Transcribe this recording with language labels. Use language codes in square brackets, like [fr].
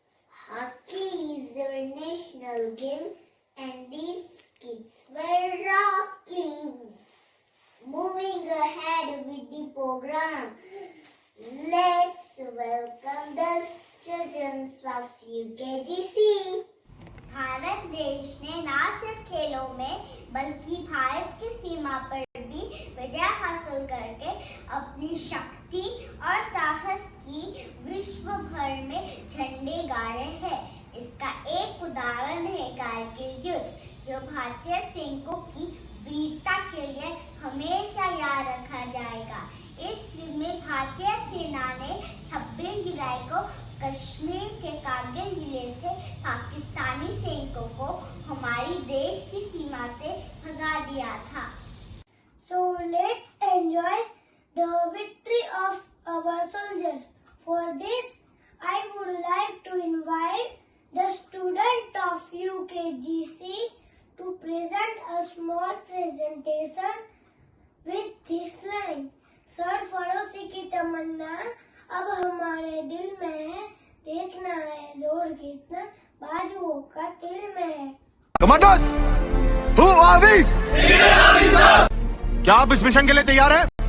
[en] Hockey is our national game and these kids were rocking. Moving ahead with the program, let's welcome the students of UKGC. [hi] Bharat देश ने न सिर्फ खेलों में बल्कि भारत की सीमा पर भी विजय हासिल करके अपनी शक्ति और साहस की विश्व भर में झंडे गाड़े हैं। इसका एक उदाहरण है कारगिल युद्ध, जो भारतीय सैनिकों की वीरता के लिए हमेशा याद रखा जाएगा। इस युद्ध में भारतीय सेना ने 26 जुलाई को कश्मीर के कारगिल जिले से पाकिस्तानी सैनिकों को हमारी देश की सीमा से भगा दिया था। [en] So let's enjoy the victory of our soldiers. For this, I would like to invite the student of UKGC to present a small presentation with this line. [hi] Sir फरोशी की तमन्ना अब हमारे दिल में है, देखना है जोर कितना बाजुओं का तिल में है। [en] Commanders, who are we? [hi] क्या आप इस मिशन के लिए तैयार हैं?